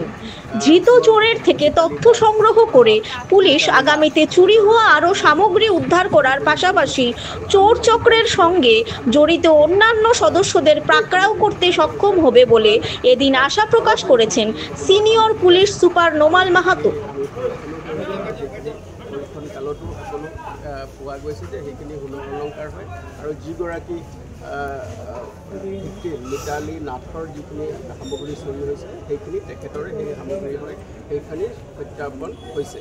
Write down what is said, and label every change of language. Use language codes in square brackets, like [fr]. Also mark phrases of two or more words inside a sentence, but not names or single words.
[bn] ধৃত চোরের থেকে তথ্য সংগ্রহ করে পুলিশ আগামীতে চুরি হওয়া আরও সামগ্রী উদ্ধার করার পাশাপাশি চোর চক্রের সঙ্গে জড়িত অন্যান্য সদস্যদের পাকড়াও করতে সক্ষম হবে বলে এদিন আশা প্রকাশ করেছেন সিনিয়র পুলিশ সুপার নোমাল মাহাতো। [as] পোৱা গৈছে যে সেইখিনি অলংকাৰ হয় আৰু যিগৰাকী মিতালী নাথৰ যিখিনি সামগ্ৰী চুৰি হৈছে সেইখিনি তেখেতৰে সেই সামগ্ৰী হয়, সেইখিনি প্ৰত্যাৰ্পণ হৈছে।